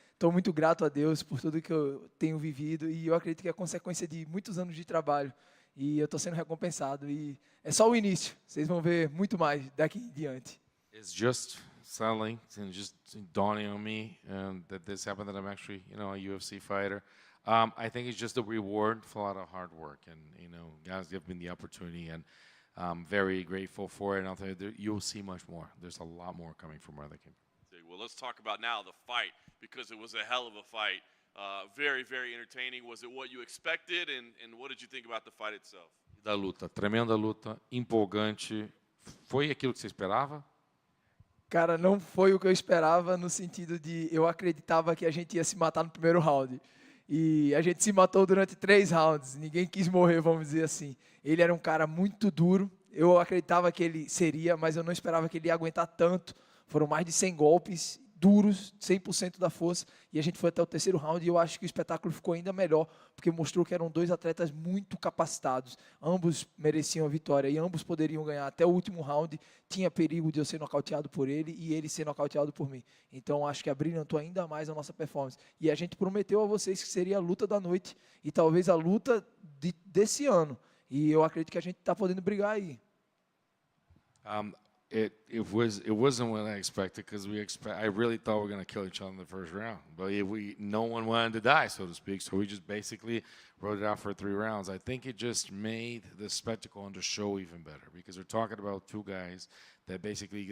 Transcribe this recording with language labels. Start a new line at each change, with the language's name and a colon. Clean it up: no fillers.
Portuguese: estou muito grato a Deus por tudo que eu tenho vivido e eu acredito que é consequência de muitos anos de trabalho e eu estou sendo recompensado e é só o início. Vocês vão ver muito mais daqui em diante.
English: It's just settling and just dawning on me that this happened, that I'm actually, a UFC fighter. I think it's just a reward for a lot of hard work, and guys give me the opportunity, and I'm very grateful for it. And I'll tell you, you'll see much more. There's a lot more coming from where they came. Well, let's talk about now the fight, because it was a hell of a fight. Very, very entertaining. Was it what you expected, and what did you think about the fight itself?
Portuguese: Da luta, tremenda luta, empolgante. Foi aquilo que você esperava? Cara, não foi o que eu esperava no sentido de eu acreditava que a gente ia se matar no primeiro round. E a gente se matou durante 3 rounds. Ninguém quis morrer, vamos dizer assim. Ele era um cara muito duro. Eu acreditava que ele seria, mas eu não esperava que ele ia aguentar tanto. Foram mais de 100 golpes duros, 100% da força. E a gente foi até o 3º round e eu acho que o espetáculo ficou ainda melhor, porque mostrou que eram 2 atletas muito capacitados. Ambos mereciam a vitória e ambos poderiam ganhar. Até o último round tinha perigo de eu ser nocauteado por ele e ele ser nocauteado por mim. Então acho que abrilhantou ainda mais a nossa performance. E a gente prometeu a vocês que seria a luta da noite e talvez a luta desse ano. E eu acredito que a gente está podendo brigar aí.
English: It wasn't what I expected, because I really thought we were going to kill each other in the first round, but no one wanted to die, so to speak. So we just basically wrote it out for 3 rounds. I think it just made the spectacle and the show even better, because we're talking about 2 guys that basically.